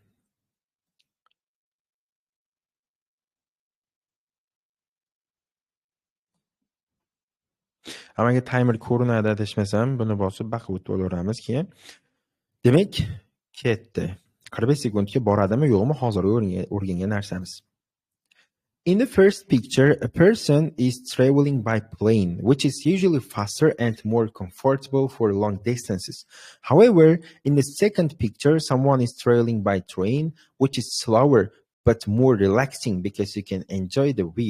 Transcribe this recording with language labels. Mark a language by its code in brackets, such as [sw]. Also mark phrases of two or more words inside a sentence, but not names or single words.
[uz] Amalga timer ko'rinadi adashmasam, buni bosib baqib o'tib olaveramiz keyin. Demak, ketdi. 45 sekundga boradimi, yo'qmi hozirgi o'rgangan narsamiz. [en] In the first picture, a person is traveling by plane, which is usually faster and more comfortable for long distances. However, in the second picture, someone is traveling by train, which is slower but more relaxing because you can enjoy the view.